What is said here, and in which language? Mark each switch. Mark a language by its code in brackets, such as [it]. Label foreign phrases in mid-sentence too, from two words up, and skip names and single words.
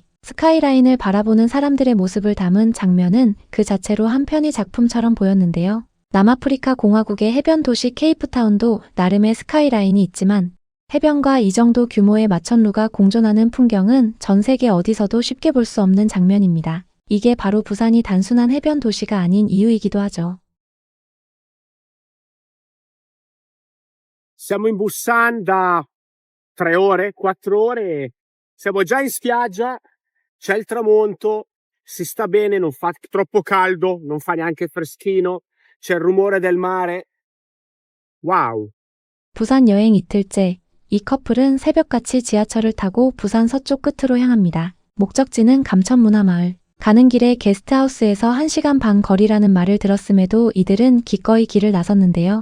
[ko] 스카이라인을 바라보는 사람들의 모습을 담은 장면은 그 자체로 한 편의 작품처럼 보였는데요. 남아프리카 공화국의 해변 도시 케이프타운도 나름의 스카이라인이 있지만 해변과 이 정도 규모의 마천루가 공존하는 풍경은 전 세계 어디서도 쉽게 볼 수 없는 장면입니다. 이게 바로 부산이 단순한 해변 도시가 아닌 이유이기도 하죠. [it] Siamo in Busan da 3 ore, 4 ore. Siamo già in spiaggia, c'è il tramonto, si sta bene, non fa troppo caldo, non fa neanche freschino, c'è il rumore del mare. [ko] 와우. 부산 여행 이틀째, 이 커플은 새벽같이 지하철을 타고 부산 서쪽 끝으로 향합니다. 목적지는 감천문화마을. 가는 길에 게스트하우스에서 1시간 반 거리라는 말을 들었음에도 이들은 기꺼이 길을 나섰는데요.